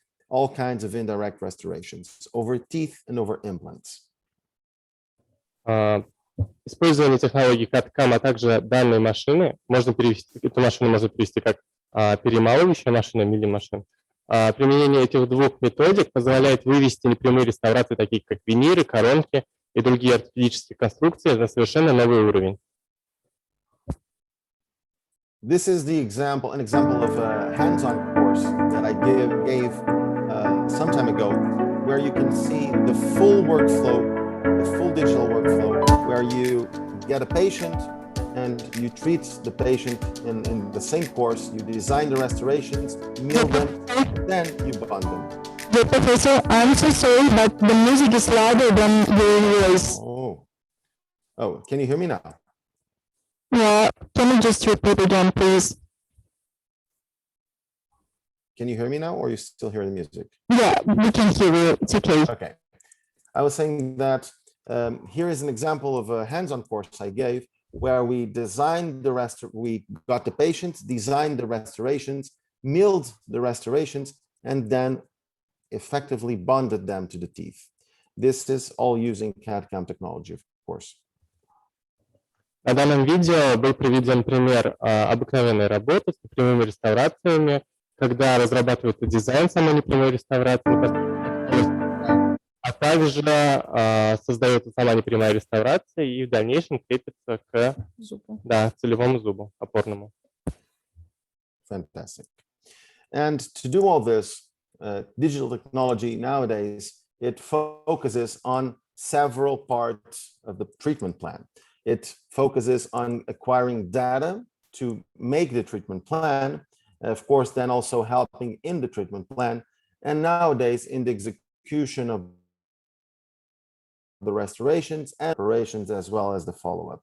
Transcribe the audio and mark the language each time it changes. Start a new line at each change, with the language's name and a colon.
English: all kinds of indirect restorations over teeth and over implants.
Russian: Использование технологий CAD-CAM, а также данной машины, можно перевести, эту машину можно перевести как перемалывающая машина, милли-машин. Применение этих двух методик позволяет вывести непрямые реставрации, такие как виниры, коронки и другие ортопедические конструкции, на совершенно новый уровень.
English: This is an example of a hands-on course that I gave some time ago, where you can see the full workflow, the full digital workflow, where you get a patient and you treat the patient in the same course. You design the restorations, mill them, then you bond them. Yeah, Professor, I'm so sorry, but the music is louder than your voice. Oh, can you hear me now? Yeah, can you just repeat again, please? Can you hear me now, or you still hear the music? Yeah, we can hear you. It's okay. Okay. I was saying that here is an example of a hands-on course I gave, where we designed we got the patients, designed the restorations, milled the restorations, and then effectively bonded them to the teeth. This is all using CAD-CAM technology, of course.
Russian: На данном видео был приведен пример обыкновенной работы с непрямыми реставрациями, когда разрабатывается дизайн самой непрямой реставрации, а также создается сама непрямая реставрация и в дальнейшем крепится к целевому зубу, опорному.
English: Fantastic. And to do all this, digital technology nowadays, it focuses on several parts of the treatment plan. It focuses on acquiring data to make the treatment plan, of course, then also helping in the treatment plan, and nowadays in the execution of the restorations and operations, as well as the follow-up.